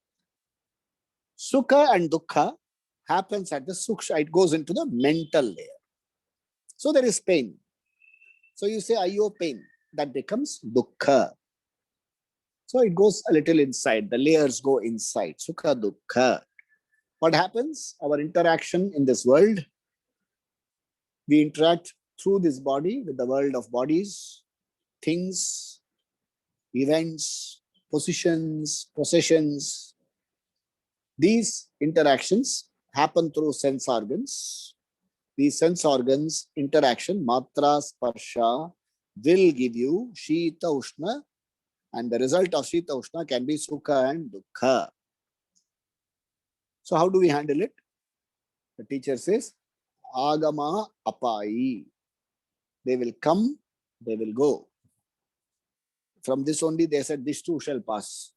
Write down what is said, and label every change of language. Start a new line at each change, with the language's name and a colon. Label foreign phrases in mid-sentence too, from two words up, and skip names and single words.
English: Sukha and Dukkha happens at the suksha, it goes into the mental layer. So there is pain. So you say, Ayo, pain. That becomes dukkha. So it goes a little inside. The layers go inside.
Sanskrit: Sukha, dukkha.
English: What happens? Our interaction in this world, we interact through this body with the world of bodies, things, events, positions, possessions. These interactions happen through sense organs. These sense organs interaction,
Sanskrit: matra, sparsha,
English: will give you
Sanskrit: shita, ushna,
English: and the result of
Sanskrit: shita, ushna
English: can be sukha and dukkha. So how do we handle it? The teacher says,
Sanskrit: agama apai.
English: They will come, they will go. From this only they said, this too shall pass.